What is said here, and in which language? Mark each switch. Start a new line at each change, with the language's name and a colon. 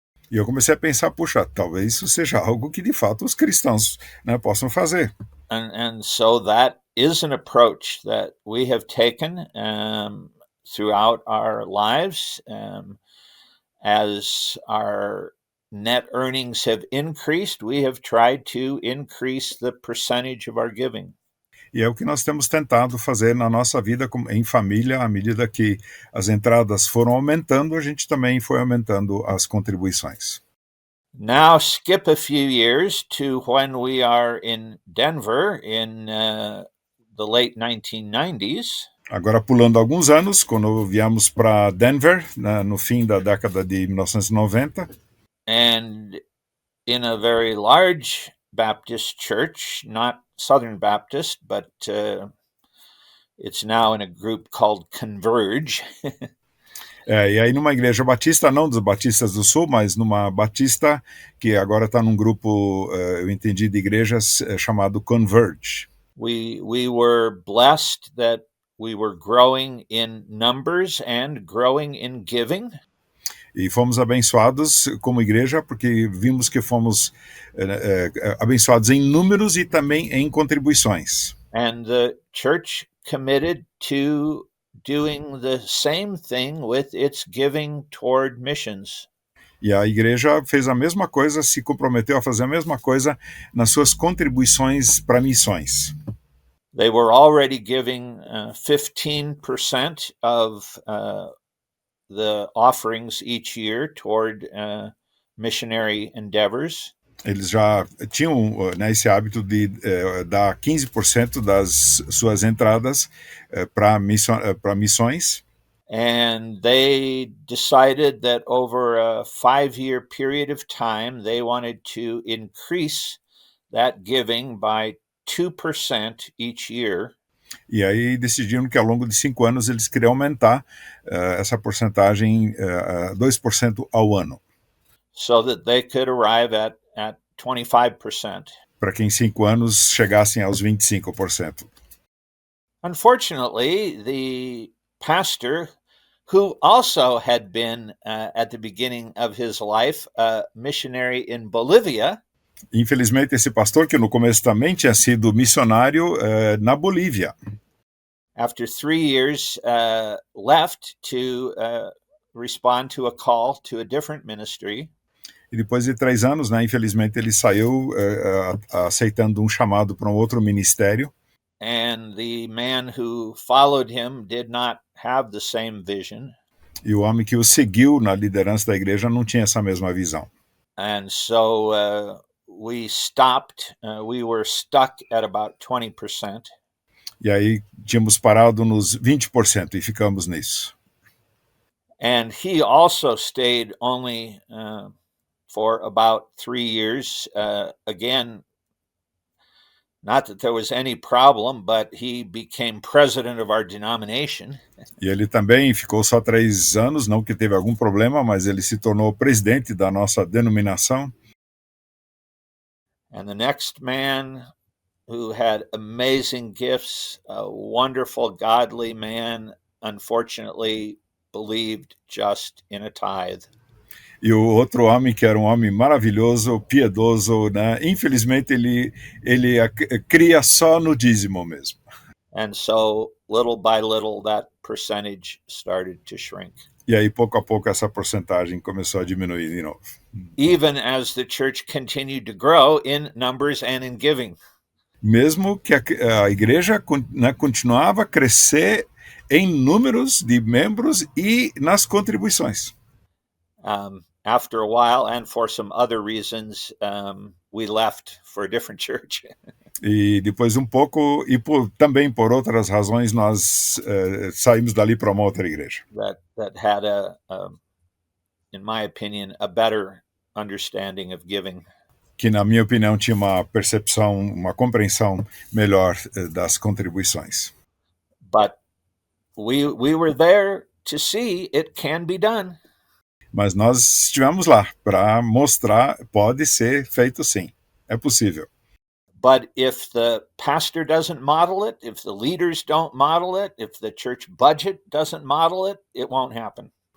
Portuguese: E eu comecei a pensar, puxa, talvez isso seja algo que de fato os cristãos, né, possam fazer.
English: And so that is an approach that we have taken throughout our lives. As our net earnings have increased, we have tried to increase the percentage of our giving.
Portuguese: E é o que nós temos tentado fazer na nossa vida em família, à medida que as entradas foram aumentando, a gente também foi aumentando as contribuições.
English: Now skip a few years to when we are in Denver in the late 1990s.
Portuguese: Agora, pulando alguns anos, quando viemos para Denver, no fim da década de 1990,
English: and in a very large Baptist church, not Southern Baptist, but it's now in a group called Converge.
Portuguese: E aí numa igreja batista, não dos batistas do Sul, mas numa batista que agora está num grupo, eu entendi, de igrejas chamado Converge.
English: We were blessed that we were growing in numbers and growing in giving.
Portuguese: E fomos abençoados como igreja porque vimos que fomos abençoados em números e também em contribuições.
English: And the church committed to doing the same thing with its giving toward missions.
Portuguese: E a igreja fez a mesma coisa, se comprometeu a fazer a mesma coisa nas suas contribuições para missões.
English: They were already giving 15% of the offerings each year toward missionary endeavors.
Portuguese: Eles já tinham, né, esse hábito de dar 15% das suas entradas para missões.
English: And they decided that over a 5-year period of time, they wanted to increase that giving by 2% each year.
Portuguese: E aí decidiram que ao longo de 5 anos eles queriam aumentar essa porcentagem 2% ao ano.
English: So that they could arrive at 25%.
Portuguese: Para que em 5 anos chegassem aos 25%.
English: Unfortunately, the pastor, who also had been at the beginning of his life a missionary in Bolivia.
Portuguese: Infelizmente, esse pastor, que no começo também tinha sido missionário na Bolívia.
English: After 3 years, left to respond to a call to a different ministry.
Portuguese: E depois de 3 anos, né, infelizmente, ele saiu aceitando um chamado para um outro ministério.
English: And the man who followed him did not have the same vision.
Portuguese: E o homem que o seguiu na liderança da igreja não tinha essa mesma visão.
English: And so we stopped. We were stuck at about 20%.
Portuguese: E aí tínhamos parado nos 20% e ficamos nisso.
English: And he also stayed only for about 3 years. Again, not that there was any problem, but he became president of our denomination.
Portuguese: E ele também ficou só 3 anos, não que teve algum problema, mas ele se tornou presidente da nossa denominação.
English: And the next man who had amazing gifts, a wonderful, godly man, unfortunately believed just in a tithe.
Portuguese: E o outro homem, que era um homem maravilhoso, piedoso, né? Infelizmente ele cria só no dízimo mesmo.
English: And so, little by little, that percentage started to shrink.
Portuguese: E aí, pouco a pouco, essa porcentagem começou a diminuir de novo.
English: Even as the church continued to grow in numbers and in giving.
Portuguese: Mesmo que a igreja, né, continuava a crescer em números de membros e nas contribuições.
English: After a while, and for some other reasons, we left for a different church.
Portuguese: E depois um pouco, e também por outras razões, nós saímos dali para uma outra igreja.
English: That had in my opinion, a better understanding of giving.
Portuguese: Que, na minha opinião, tinha uma percepção, uma compreensão melhor das contribuições.
English: But we were there to see it can be done.
Portuguese: Mas nós estivemos lá para mostrar, pode ser feito sim, é possível.
English: But if the pastor doesn't model it, if the leaders don't model it, if the church budget doesn't model it, it won't happen.